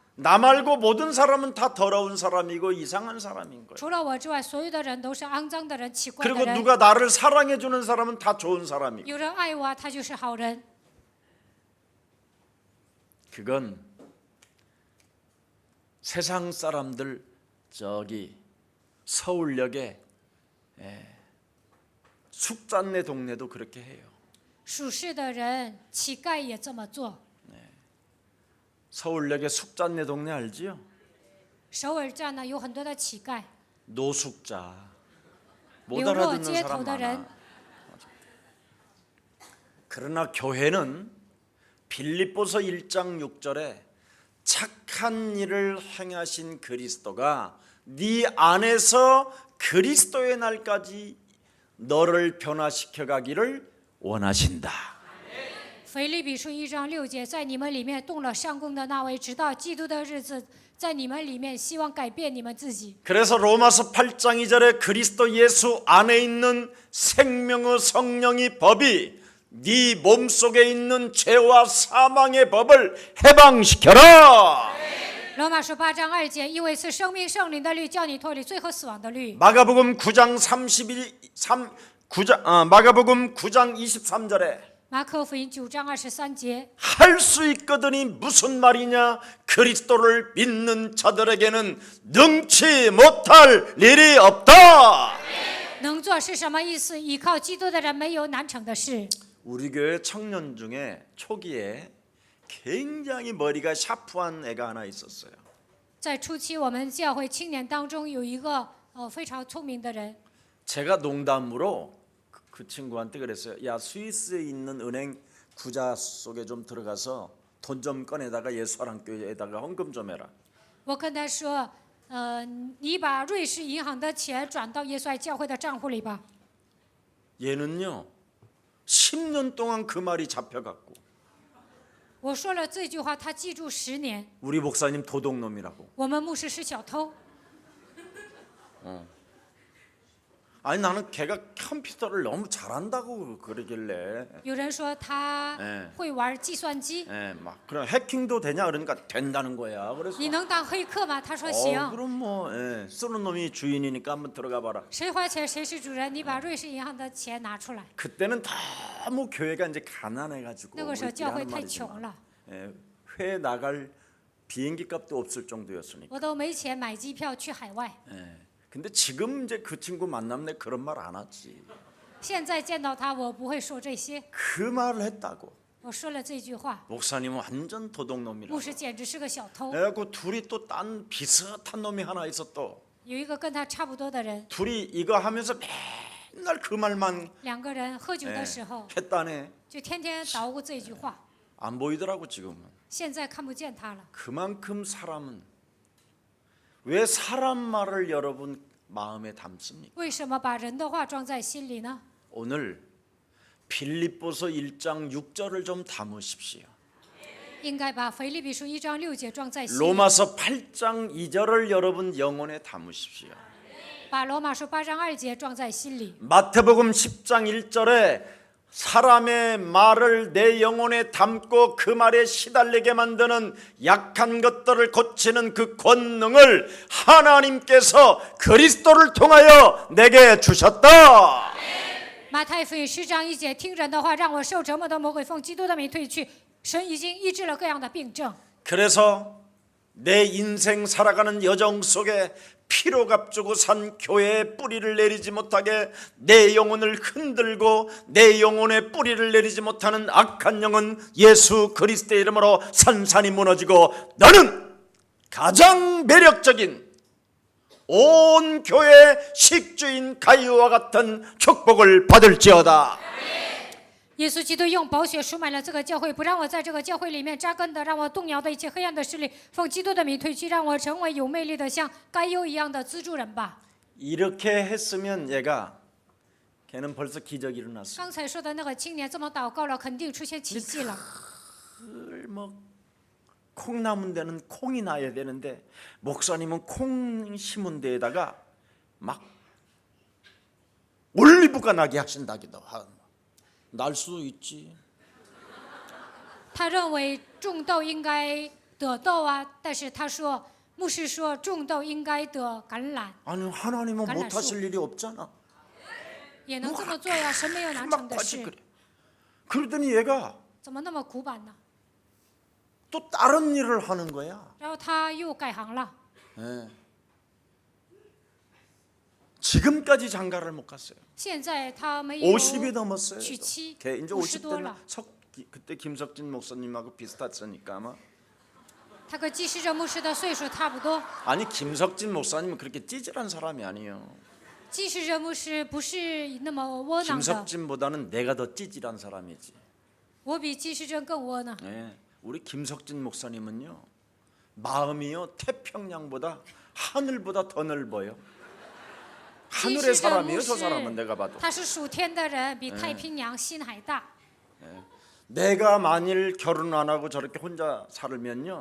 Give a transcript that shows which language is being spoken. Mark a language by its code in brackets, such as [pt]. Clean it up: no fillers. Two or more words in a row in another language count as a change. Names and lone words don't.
[ko] 나 말고 모든 사람은 다 더러운 사람이고 이상한 사람인 거예요. [zh] 除了我之外，所有的人都是肮脏的人、奇怪的 [ko] 그리고 [zh] 人。 [ko] 누가 나를 사랑해 주는 사람은 다 좋은 사람이고. [zh] 有人爱我，他就是好人。 [ko] 그건 세상 사람들 저기 서울역에 숙잔네 동네도 그렇게 해요. [zh] 属世的人，乞丐也这么做。 [ko] 서울역에 숙잔네 동네 알지요? [zh] 首尔站呢有很多的乞丐， [ko] 노숙자. 못 [zh] 流落 [ko] 알아듣는 [zh] 街头 [ko] 사람 [zh] 的人。 [ko] 많아. 그러나 교회는 빌립보서 1장 6절에 착한 일을 행하신 그리스도가 네 안에서 그리스도의 날까지 너를 변화시켜 가기를 원하신다. [zh] 腓立比书1章6节，在你们里面动了上工的那位，直到基督的日子，在你们里面希望改变你们自己。 [ko] 그래서 로마서 8장 2절에 그리스도 예수 안에 있는 생명의 성령이 법이 네 몸속에 있는 죄와 사망의 법을 해방시켜라. [zh] 罗马书8章2节，因为是生命圣灵的律，叫你脱离罪和死亡的律。 [ko] 마가복음 9장 23절에 [zh] 马可福音9章23节， [ko] 할 수 있거든이 무슨 말이냐? 그리스도를 믿는 자들에게는 능치 못할 일이 없다. [zh] 能做是什么意思？依靠基督的人没有难成的事。 [ko] 우리 교회 청년 중에 초기에 굉장히 머리가 샤프한 애가 하나 있었어요. [zh] 在初期，我们教会青年当中有一个非常聪明的人， [ko] 제가 농담으로 그 친구한테 그랬어요. 야, 스위스에 있는 은행 구자 속에 좀 들어가서 돈 좀 꺼내다가 예수사랑교회에다가 헌금 좀 해라. [zh] 我跟他说，你把瑞士银行的钱转到耶稣爱教会的账户里吧。 [ko] 얘는요 10년 동안 그 말이 잡혀갔고 [zh] 我说了这句话，他记住10年。 [ko] 우리 목사님 도둑놈이라고. [zh] 我们牧师是小偷。 [ko] 아니 나는 걔가 컴퓨터를 너무 잘한다고 그러길래 [zh] 有人说他会玩计算机， [ko] 막 그럼 해킹도 되냐 그러니까 된다는 거야. 그래서 [zh] 你能当黑客吗？他说行。 [ko] 그럼 뭐 쓰는 놈이 주인이니까 한번 들어가 봐라. [zh] 谁花钱谁是主人，你把瑞士银行的钱拿出来。 [ko] 그때는 너무 교회가 이제 가난해가지고 [zh] 那个时候 [ko] 우리끼리 [zh] 教会 [ko] 하는 [zh] 太 [ko] 말이지만, [zh] 穷了， [ko] 회 나갈 비행기 값도 없을 정도였으니까. [zh] 我都没钱买机票去海外。 [ko] 근데 지금 이제 그 친구 만나면 내가 그런 말 안 하지. [zh] 现在见到他，我不会说这些。 [ko] 그 말을 했다고. [zh] 我说了这句话， [ko] 목사님은 완전 도둑놈이라고. [zh] 牧师简直是个小偷。 [ko] 그래갖고 둘이 또 딴 비슷한 놈이 하나 있어 또. [zh] 有一个跟他差不多的人， [ko] 둘이 이거 하면서 맨날 그 말만 [zh] 两个人喝酒的时候 [ko] 했다네. [zh] 就天天捣鼓这句话。 [ko] 안 보이더라고 지금은. [zh] 现在看不见他了。 [ko] 그만큼 사람은 왜 사람 말을 여러분 마음에 담습니까? [zh] 为什么把人的话装在心里呢？ [ko] 오늘 빌립보서 1장 6절을 좀 담으십시오. [zh] 应该把腓立比书1章6节装在心里， [ko] 로마서 8장 2절을 여러분 영혼에 담으십시오. [zh] 把罗马书8章2节装在心里。 [ko] 마태복음 10장 1절에 사람의 말을 내 영혼에 담고 그 말에 시달리게 만드는 약한 것들을 고치는 그 권능을 하나님께서 그리스도를 통하여 내게 주셨다. [zh] 马太福音10章1节，听人的话，让我受折磨的魔鬼奉基督的名退去。神已经医治了各样的病症。 [ko] 그래서 내 인생 살아가는 여정 속에 피로 값주고 산 교회에 뿌리를 내리지 못하게 내 영혼을 흔들고 내 영혼에 뿌리를 내리지 못하는 악한 영은 예수 그리스도의 이름으로 산산이 무너지고 너는 가장 매력적인 온 교회 식주인 가이오와 같은 축복을 받을지어다. [zh] 耶稣基督用宝血赎买了这个教会，不让我在这个教会里面扎根的，让我动摇的一切黑暗的势力，奉基督的名退去，让我成为有魅力的，像该优一样的资助人吧。 [ko] 이렇게 했으면 걔는 벌써 기적이 일어났어. [zh] 刚才说的那个青年这么祷告了，肯定出现奇迹了。 [ko] 뭐 콩나문 데는 콩이 나야 되는데 목사님은 콩 심은 데에다가 막 올리브가 나게 하신다기도 하고. 날 수도 있지. [zh] 他认为种豆应该得豆啊，但是他说，牧师说种豆应该得橄榄， [ko] 아니 하나님은 못하실 일이 없잖아. [zh] 也能这么做呀，神没有难成的 [ko] 막까지 [zh] 事， [ko] 그래. 그러더니 얘가 [zh] 怎么那么苦板呢？ [ko] 또 다른 일을 하는 거야. [zh] 然后他又改行了， [ko] 예. 지금까지 장가를 못 갔어요. [zh] 现在他没有 [ko] 50이 넘었어요. [zh] 娶妻， [ko] 걔 이제 [zh] 50多 [ko] 50대는 [zh] 了。 [ko] 그때 김석진 목사님하고 비슷했으니까 아마. [zh] 他跟基师这牧师的岁数差不多。 [ko] 아니 김석진 목사님은 그렇게 찌질한 사람이 아니에요. [zh] 基师这牧师不是那么窝囊的， [ko] 김석진보다는 내가 더 찌질한 사람이지. [zh] 我比基师真更窝囊。 [ko] 예. 우리 김석진 목사님은요 마음이요 태평양보다 하늘보다 더 넓어요. [zh] 基 [ko] 하늘의 [zh] 师这牧 [ko] 사람이에요. 저 [zh] 师 [ko] 사람은 내가 봐도. [zh] 他是属天的人，比太平洋心还大。 [ko] 내가 만일 결혼 안 하고 저렇게 혼자 살면요